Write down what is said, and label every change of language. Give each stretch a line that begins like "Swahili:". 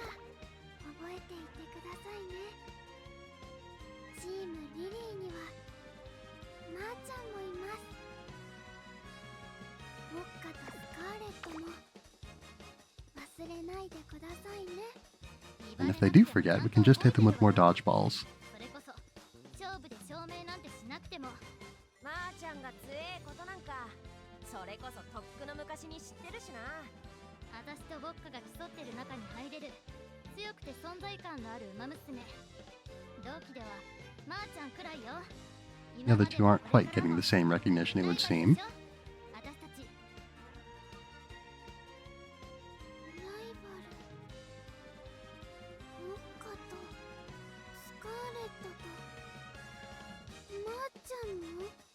Japanese: 覚えていてくださいね。チームリリーにはマーちゃんもいます。ウォッカとスカーレットもれないでくださいね。
English: And if they do forget, we can just hit them with more dodgeballs.
Japanese: それこそ勝負で証明なんてしなくても。まーちゃんが強えことなんかそれこそとっくの昔に知ってるしな。私とボッカが競ってる中に入れる強くて存在感のある馬娘。同期ではまーちゃんくらいよ。
English: The other two aren't quite getting the same recognition, it would seem.
Japanese: 私たちライバルウォッカとスカーレットとまーちゃんも